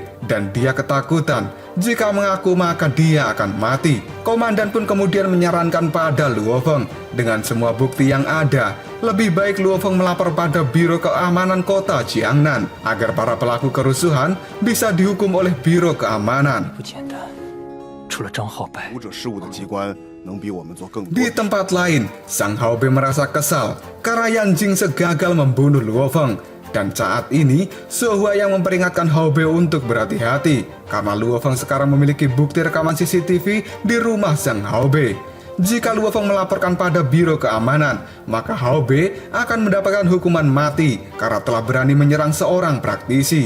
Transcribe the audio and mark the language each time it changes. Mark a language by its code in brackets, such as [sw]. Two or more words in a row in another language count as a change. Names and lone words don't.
[id] Dan dia ketakutan, jika mengaku maka dia akan mati. Komandan pun kemudian menyarankan pada Luo Feng, dengan semua bukti yang ada, lebih baik Luo Feng melapor pada Biro Keamanan Kota Jiangnan, agar para pelaku kerusuhan bisa dihukum oleh Biro Keamanan. [zh] 不简单，除了张浩白，武者事务的机关能比我们做更多 [id] Di tempat lain, Sang Haobei merasa kesal karena Yan Jingse gagal membunuh Luo Feng. Dan saat ini, Zhou Huayang memperingatkan Haobei untuk berhati-hati karena Luo Feng sekarang memiliki bukti rekaman CCTV di rumah Sang Haobei. Jika Luo Feng melaporkan pada Biro Keamanan, maka Haobei akan mendapatkan hukuman mati karena telah berani menyerang seorang praktisi.